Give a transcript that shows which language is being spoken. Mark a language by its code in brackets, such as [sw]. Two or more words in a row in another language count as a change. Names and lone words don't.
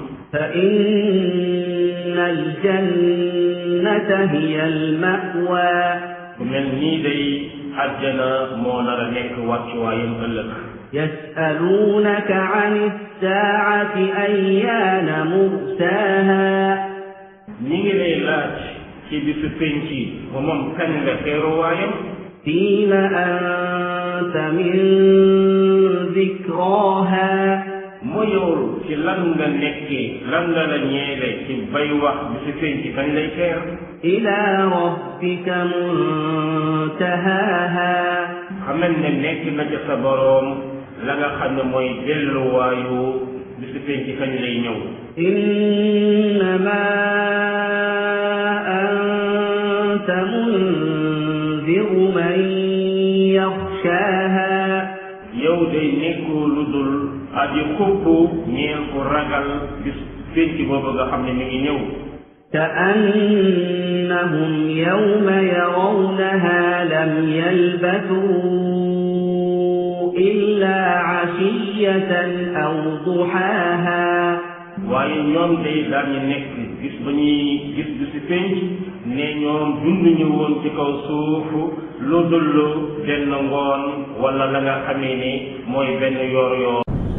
[ar] فإن الجنة هي المأوى [wo] ku mel nii day àjjana moo nar a nekk wàccuwaayam ëllëg [ar] يسألونك عن الساعة أيان مرساها [wo] ñi ngi lay laaj ci bisu penc ba moom kañ la teeruwaayam [ar] فيم أنت من ذكراها [wo] mu yow ci lan nga nekkee lan nga la ñeele ci bay wax bisu penc kañ lay teer [ar] إلى ربك منتهاها [wo] xamal ne nekk na ca sa boroom la nga xam ne mooy delluwaayu bisu penc kañ lay ñëw [ar] إنما أنت منذر من يخشاها [wo] yow day nekkoo lu dul aji xubbu ñeel ku ragal bis penc boobu nga xam ne mi ngi ñëw [ar] كأنهم يوم يرونها لم يلبثوا إلا عشية أو ضحاها [wo] waaye ñoom day daañu nekk gis ba ñuy gis bisu penc ne ñoom dunduñu woon ci kaw suufu lu dul benn ngoon wala la nga xamee ne mooy benn yoor yoor